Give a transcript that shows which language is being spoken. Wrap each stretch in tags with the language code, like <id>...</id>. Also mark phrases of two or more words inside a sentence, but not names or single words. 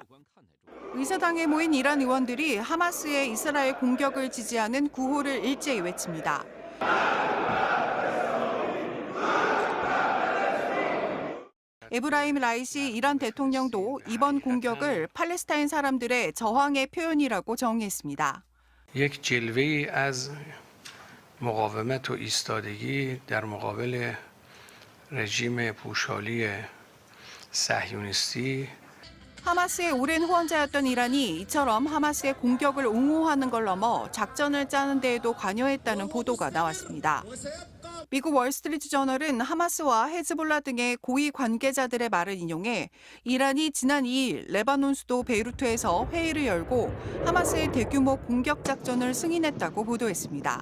<ko>의사당에 모인 이란 의원들이 하마스의 이스라엘 공격을 지지하는 구호를 일제히 외칩니다. 에브라임 라이시 이란 대통령도 이번 공격을 팔레스타인 사람들의 저항의 표현이라고 정의했습니다.</ko> <fa>یک جلوه‌ای از مقاومت و ایستادگی در مقابل رژیم پوشالی صهیونیستی</fa> <ko>하마스의 오랜 후원자였던 이란이 이처럼 하마스의 공격을 옹호하는 걸 넘어 작전을 짜는 데에도 관여했다는 보도가 나왔습니다. 미국 월스트리트 저널은 하마스와 헤즈볼라 등의 고위 관계자들의 말을 인용해 이란이 지난 2일 레바논 수도 베이루트에서 회의를 열고 하마스의 대규모 공격 작전을 승인했다고 보도했습니다.</ko>